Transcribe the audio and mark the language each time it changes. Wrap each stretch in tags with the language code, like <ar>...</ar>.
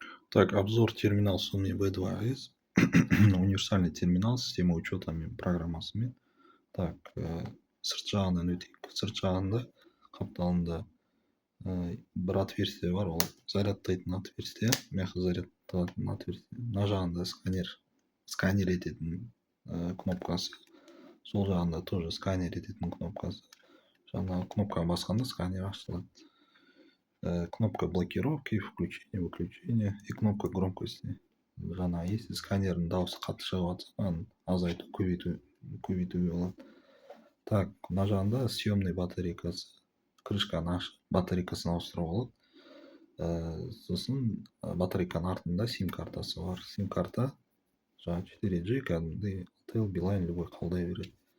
<ru>Так, обзор терминал Sony V2S. Универсальный терминал с системой учета программасымен.</ru> <kk>Так, сырт жағынан өтейік. Сырт жағында қапталында бір отверстие бар, ол зарядтайтын отверстие, мягко зарядталатын отверстие. Мына жағында сканер ететін кнопкасы. Сол жағында тоже сканер ететін кнопкасы. Жаңағы кнопканы басқанда сканер ашылады.</kk> <ru>Кнопка блокировки, включения, выключения и кнопка громкости.</ru> <kk>Жаңа если сканердің дауысы қатты шығып жатса, оны азайту, көбейтуге болады. Так, мына жағында съемный батарейкасы. Крышканы ашып, батарейкасын ауыстыруға болады. Сосын батарейканың артында сим картасы бар. Сим карта жаңа 4G, кәдімгідей Tel, Билайн, любой қабылдай береді.</kk>